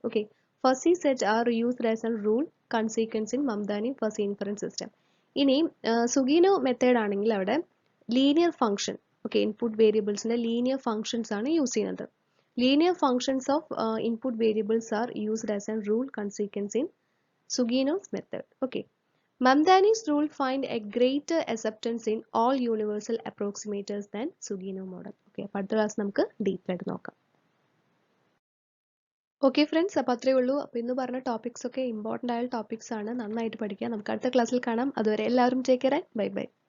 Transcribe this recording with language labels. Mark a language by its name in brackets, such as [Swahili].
[English] Okay, fuzzy set are used as a rule consequence in Mamdani fuzzy inference system. [Malayalam] ഇനി സുഗിനോ method ആണെങ്കിൽ അവിടെ linear function, okay, input വേരിയബിൾസിന്റെ linear functions ആണ് use ചെയ്യുന്നത്. [English] Linear functions of input variables are used as a rule consequence in Sugeno's method. Okay, Mamdani's rule find a greater acceptance in all universal approximators than Sugino model. [Malayalam] Okay, അപ്പോൾ അടുത്ത class നമുക്ക് deep ആയിട്ട് നോക്കാം. Okay friends, അപ്പോൾ അത്രയേ ഉള്ളൂ. അപ്പോൾ ഇന്ന് പറഞ്ഞ ടോപ്പിക്സ് ഒക്കെ ഇമ്പോർട്ടൻ്റ് ആയ ടോപ്പിക്സ് ആണ്. നന്നായിട്ട് പഠിക്കുക. നമുക്ക് അടുത്ത ക്ലാസ്സിൽ കാണാം. അതുവരെ എല്ലാവരും ടേക്ക് കെയർ. Bye bye.